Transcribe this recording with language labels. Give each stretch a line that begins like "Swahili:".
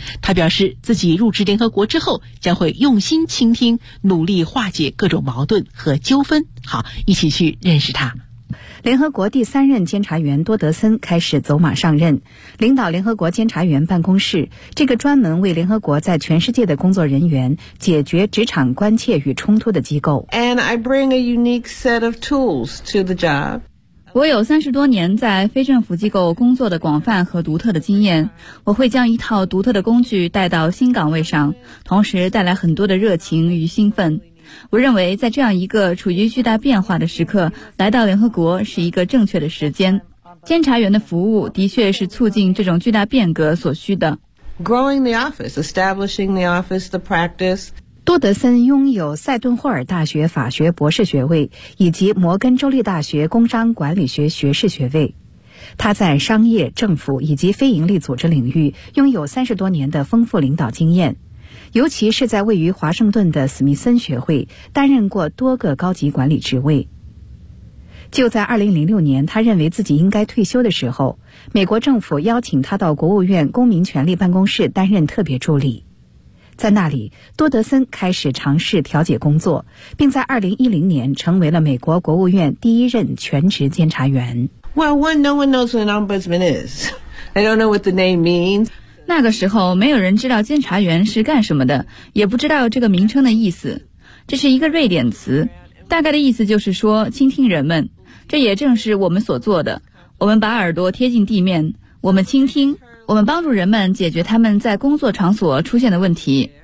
Chinese: 他表示，自己入职联合国之后，将会用心倾听，努力化解各种矛盾和纠纷。好，一起去认识他。联合国第三任监察员多德森开始走马上任，领导联合国监察员办公室，这个专门为联合国在全世界的工作人员解决职场关切与冲突的机构。
English: And I bring a unique set of tools to the job.
Chinese: 我有30多年在非政府机构工作的广泛和独特的经验，我会将一套独特的工具带到新岗位上，同时带来很多的热情与兴奋。我认为在这样一个处于巨大变化的时刻，来到联合国是一个正确的时间。监察员的服务的确是促进这种巨大变革所需的。
English: Growing the office, establishing the office, the practice.
Chinese: 多德森拥有塞顿霍尔大学法学博士学位以及摩根州立大学工商管理学学士学位。他在商业、政府以及非营利组织领域拥有30多年的丰富领导经验，尤其是在位于华盛顿的史密森学会担任过多个高级管理职位。就在2006年他认为自己应该退休的时候，美国政府邀请他到国务院公民权利办公室担任特别助理。在那里，多德森开始尝试调解工作，并在2010年成为了美国国务院第一任全职监察员。
English: Well, one, no one knows who an ombudsman is. I don't know what the name means.
Chinese: 那个时候，没有人知道监察员是干什么的，也不知道这个名称的意思。这是一个瑞典词，大概的意思就是说倾听人们，这也正是我们所做的。我们把耳朵贴近地面，我们倾听，我们帮助人们解决他们在工作场所出现的问题。